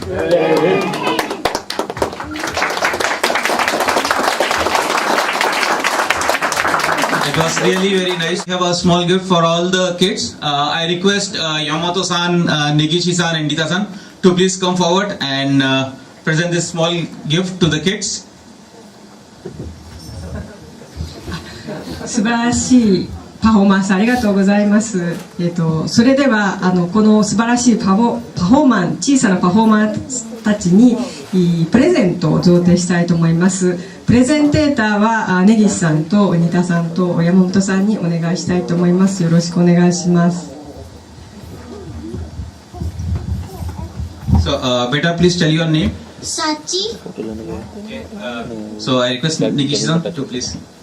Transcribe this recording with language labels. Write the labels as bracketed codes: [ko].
[en] It was really very nice. We have a small gift for all the kids. I request Yamato-san, Negishi-san and Neta-san to please come forward and present this small gift to the kids. [ja] 素晴らしいパフォーマンスありがとうございます。それではこの素晴らしい小さなパフォーマンスたちにプレゼントを贈呈したいと思います。プレゼンテーターは根岸さんと新田さんと山本さんにお願いしたいと思います。よろしくお願いします。 [en] So, beta, please tell your name. Sachi. So, I request Negishi-san to please.